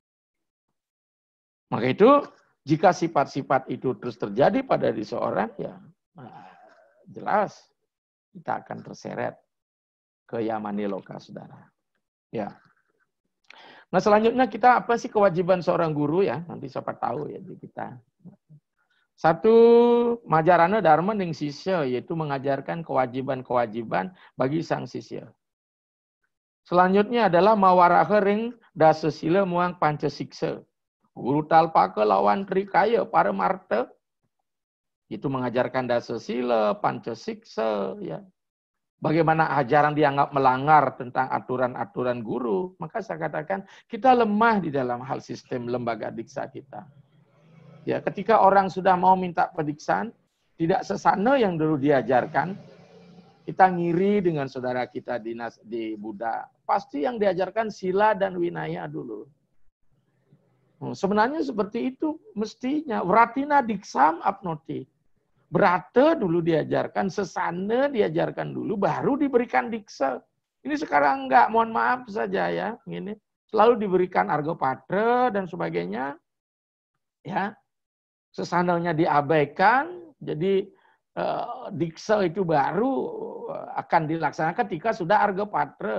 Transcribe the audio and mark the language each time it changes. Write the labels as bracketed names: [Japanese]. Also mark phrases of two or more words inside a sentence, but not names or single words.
[Indonesian] Maka itu, jika sifat-sifat itu terus terjadi pada diri seorang, ya jelas kita akan terseret ke [Kawi] yamani loka, [Indonesian] saudara. Ya. Nah selanjutnya kita apa sih kewajiban seorang guru ya? Nanti siapa tahu ya di kita. Satu, [Kawi] majarana dharma ning sisya, [Indonesian] yaitu mengajarkan kewajiban-kewajiban bagi sang sisya. Selanjutnya adalah [Kawi] mawaraha ring dasa sila muang pancasiksa. Guru talpaka lawan trikaya para marta [Indonesian] itu mengajarkan dasa sila, pancasiksa, ya. Bagaimana ajaran dianggap melanggar tentang aturan-aturan guru, maka saya katakan kita lemah di dalam hal sistem lembaga diksa kita. Ya, ketika orang sudah mau minta pediksaan, tidak sesana yang dulu diajarkan, kita ngiri dengan saudara kita di Buddha. Pasti yang diajarkan sila dan winaya dulu. Sebenarnya seperti itu mestinya. [Sanskrit] Wratina diksam apnoti. [Indonesian] Berata dulu diajarkan, sesana diajarkan dulu, baru diberikan diksa. Ini sekarang enggak, mohon maaf saja ya. Ini selalu diberikan argopatra dan sebagainya. Ya, sesananya diabaikan. Jadi diksa itu baru akan dilaksanakan ketika sudah argopatra.